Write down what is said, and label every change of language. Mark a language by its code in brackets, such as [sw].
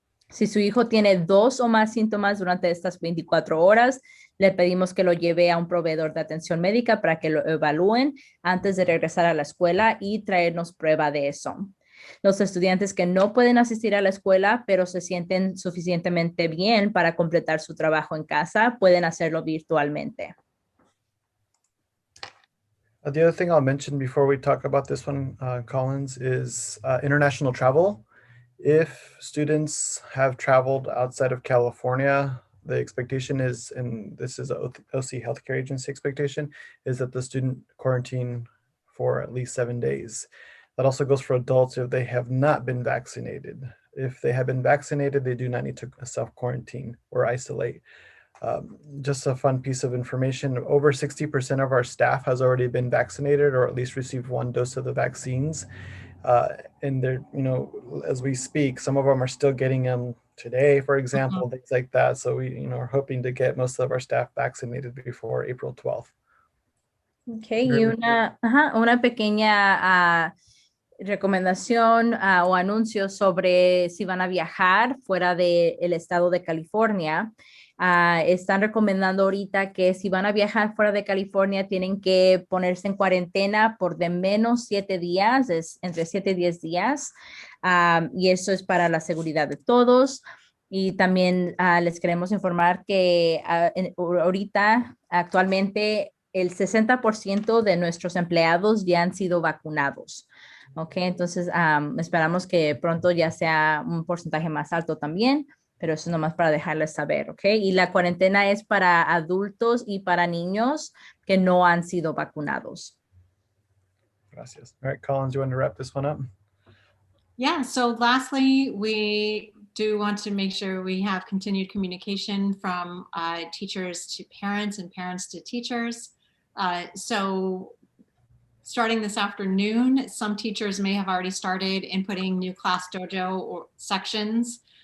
[es] Si su hijo tiene 2 o más síntomas durante estas 24 horas, le pedimos que lo lleve a un proveedor de atención médica para que lo evalúen antes de regresar a la escuela y traernos prueba de eso. Los estudiantes que no pueden asistir a la escuela, pero se sienten suficientemente bien para completar su trabajo en casa, pueden hacerlo virtualmente. [en] The other thing I'll mention before we talk about this one, Collins, is international travel. If students have traveled outside of California, the expectation is, and this is an OC Healthcare Agency expectation, is that the student quarantine for at least 7 days. That also goes for adults if they have not been vaccinated. If they have been vaccinated, they do not need to self-quarantine or isolate. Just a fun piece of information, over 60% of our staff has already been vaccinated or at least received 1 dose of the vaccines. And they're, as we speak, some of them are still getting them today, for example, things like that. So we, are hoping to get most of our staff vaccinated before April 12th. [es] Okay, y una pequeña recomendación o anuncio sobre si van a viajar fuera del estado de California. Están recomendando ahorita que si van a viajar fuera de California tienen que ponerse en cuarentena por de menos 7 días, entre 7 y 10 días, y eso es para la seguridad de todos. Y también les queremos informar que ahorita, actualmente, el 60% de nuestros empleados ya han sido vacunados. Ok, entonces esperamos que pronto ya sea un porcentaje más alto también, pero eso nomás para dejarles saber, ¿ok? Y la cuarentena es para adultos y para niños que no han sido vacunados. Gracias. [en] All right, Collins, you want to wrap this one up? Yeah, so lastly, we do want to make sure we have continued communication from teachers to parents and parents to teachers. So starting this afternoon. Some teachers may have already started inputting new class dojo or sections.